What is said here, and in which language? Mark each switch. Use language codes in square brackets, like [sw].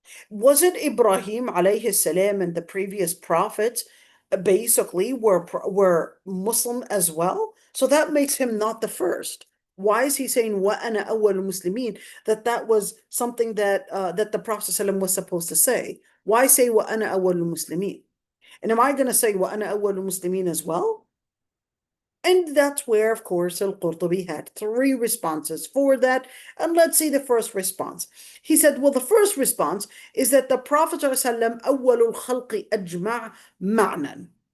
[en] Wasn't Ibrahim alayhi salam and the previous prophets basically were Muslim as well? So that makes him not the first. Why is he saying [ar] وَأَنَا أَوَّلُ الْمُسْلِمِينَ? [en] That was something that that the Prophet ﷺ was supposed to say. Why say [ar] وَأَنَا أَوَّلُ الْمُسْلِمِينَ? [en] And am I going to say [ar] وَأَنَا أَوَّلُ الْمُسْلِمِينَ [en] as well? And that's where, of course, Al-Qurtubi had three responses for that. And let's see the first response. He said, well, the first response is that the Prophet ﷺ [ar] أول الخلق أجمع معنى.